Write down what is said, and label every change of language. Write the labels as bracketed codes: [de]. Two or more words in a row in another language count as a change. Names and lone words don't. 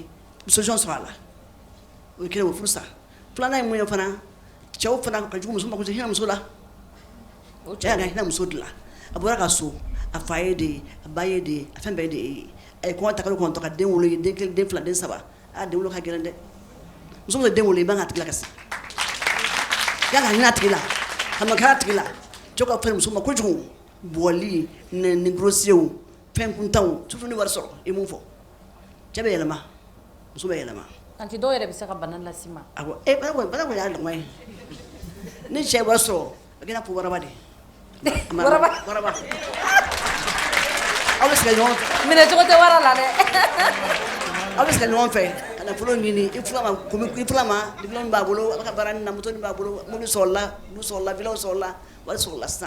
[bm] bɛ solution sɔrɔ a la o ye kelen o furu sa filanan ye mun ye fana cɛw fana ka jugu muso ma ko hinɛ muso la cɛ y'a ka hinɛ muso de la a bɔra ka so a fa ye de ye a ba ye de ye a fɛn bɛɛ ye de ye a ye kɔngɔ ta kalo kɔnɔntɔn ka den wolo ye den kelen den fila den saba den wolo ka gɛlɛn dɛ muso muso den wolo i man ka tigi la kasi i y'a ka hinɛ a tigi la Hamagatila, Joka Film Suma Kuju, Boali, Negrosio, Penkuntown, Tufuni Warso, Imufo. Jabelama, Subelama. Anti do yɛrɛ bɛ se ka bana las'i ma. Awɔ, bana ko y'a dɔn ye. Ni cɛ wari sɔrɔ, a kɛra fo waraba de. Waraba. Aw bɛ se ka ɲɔgɔn fɛ. Minɛ cogo tɛ wara la dɛ. Aw bɛ se ka ɲɔgɔn fɛ, ka nafolo ɲini, i filama, diplôme b'a bolo, a bɛ ka baara nin na, moto nin b'a bolo, mobili sɔrɔla, du sɔrɔla, villa sɔrɔla, wari sɔrɔla sisan.